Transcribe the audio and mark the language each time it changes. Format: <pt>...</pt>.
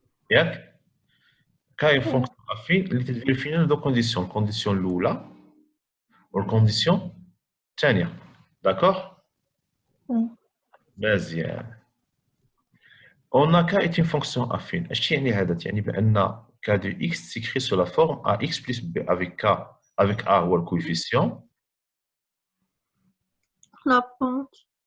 <fr>ياك؟ K est une fonction affine اللي تفيريفينا دو كونديسيون.</fr> <ar>الكونديسيون الأولى والكونديسيون الثانية. داكور؟ مزيان.</ar> <fr>On a K est une fonction affine.</fr> <ar>اش يعني هذا؟ يعني بأن</ar> <fr>K de X s'écrit sous la forme AX plus B avec K avec A</fr> <ar>هو الكويفيسيون.</ar> <fr>La pente.</fr>